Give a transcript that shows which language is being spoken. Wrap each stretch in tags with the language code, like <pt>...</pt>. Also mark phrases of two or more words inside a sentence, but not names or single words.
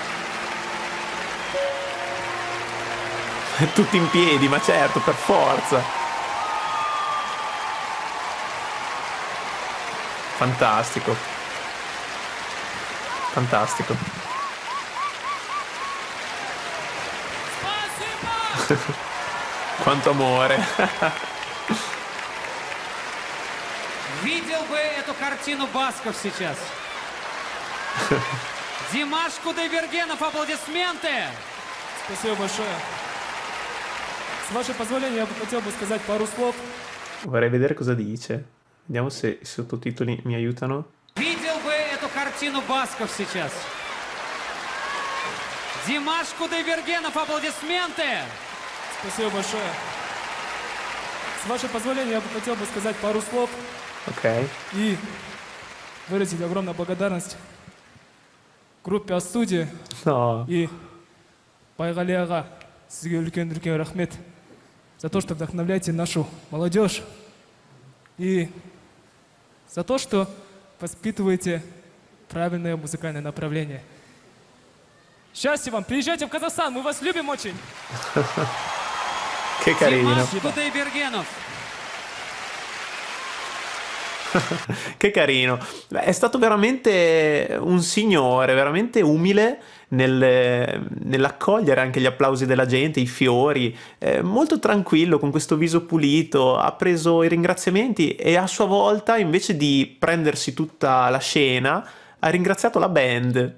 <it>Tutti in piedi, ma certo, per forza. Fantastico. Fantastico. Quanto amore.</it> <ru>Видел бы эту картину Басков сейчас. Димаш Кудайбергенов, аплодисменты! Спасибо большое. С вашего позволения, я бы хотел бы сказать пару слов.</ru> <it>Vorrei vedere cosa dice. Vediamo se i sottotitoli mi aiutano.</it> <ru>Видел бы эту картину Басков сейчас. Димаш Кудайбергенов, аплодисменты! Спасибо большое. С вашего позволения, я бы хотел бы сказать пару слов. Ok. И выразить огромную благодарность группе «Астудия» No. и</ru> <kk>Байгали аға, сізге үлкен рахмет</kk> <ru>за то, что вдохновляете нашу молодежь и за то, что воспитываете правильное музыкальное направление. Счастья вам! Приезжайте в Казахстан, мы вас любим очень!</ru> <it>Che carino. Димаш Кудайбергенов. Che carino. Beh, è stato veramente un signore, veramente umile nell'accogliere anche gli applausi della gente, i fiori, molto tranquillo, con questo viso pulito, ha preso i ringraziamenti e a sua volta, invece di prendersi tutta la scena, ha ringraziato la band.</it>